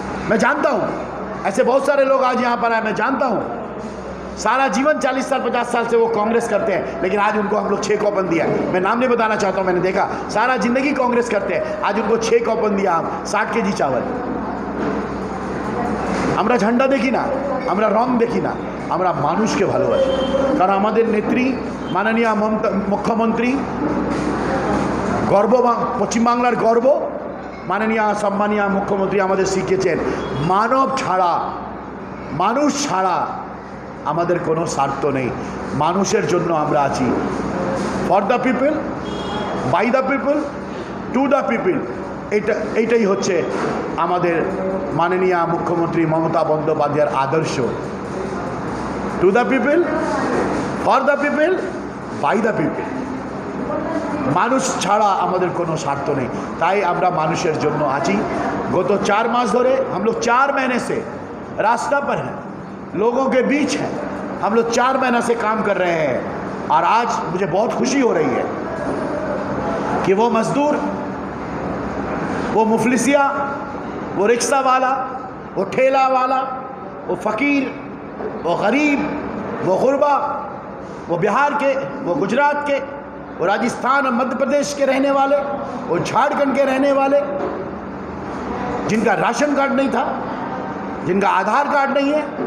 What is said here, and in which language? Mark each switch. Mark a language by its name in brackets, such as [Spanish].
[Hindi] मैं जानता हूँ ऐसे बहुत सारे लोग आज यहाँ पर आए, मैं जानता हूँ। सारा जीवन 40 साल 50 साल से वो कांग्रेस करते हैं, लेकिन आज उनको हम लोग 6 कॉपन दिया। मैं नाम नहीं बताना चाहता हूँ, मैंने देखा सारा जिंदगी कांग्रेस करते हैं, आज उनको 6 कॉपन दिया, हम 60 केजी चावल। [Bangla] আমরা ঝান্ডা দেখি না, আমরা রং দেখি না, আমরা মানুষকে ভালোবাসি। কারণ আমাদের নেত্রী মাননীয় মুখ্যমন্ত্রী গর্ব, পশ্চিমবাংলার গর্ব, মাননীয় সম্মানীয় মুখ্যমন্ত্রী আমাদের শিখিয়েছেন মানব ছাড়া, মানুষ ছাড়া আমাদের কোনো স্বার্থ নেই। মানুষের জন্য আমরা আছি। [English] for the people, by the people, [Bangla] to the people. এইটাই হচ্ছে আমাদের মাননীয় মুখ্যমন্ত্রী মমতা বন্দ্যোপাধ্যায়ের আদর্শ। [English] To the people, for the people, by the people. [Bangla] মানুষ ছাড়া আমাদের কোনো স্বার্থ নেই, তাই আমরা মানুষের জন্য আছি। [Hindi] गत 4 मास ধরে हम लोग 4 महीने से रास्ता पर हैं, लोगों के बीच हैं। हम लोग 4 महीने से काम कर रहे हैं और आज मुझे बहुत खुशी हो रही है कि वो मजदूर, वो मुफलिसिया, वो रिक्शा वाला, वो ठेला वाला, वो फ़कीर, वो गरीब, वो गुरबा, वो बिहार के, वो गुजरात के, वो राजस्थान और मध्य प्रदेश के रहने वाले, वो झारखंड के रहने वाले, जिनका राशन कार्ड नहीं था, जिनका आधार कार्ड नहीं है,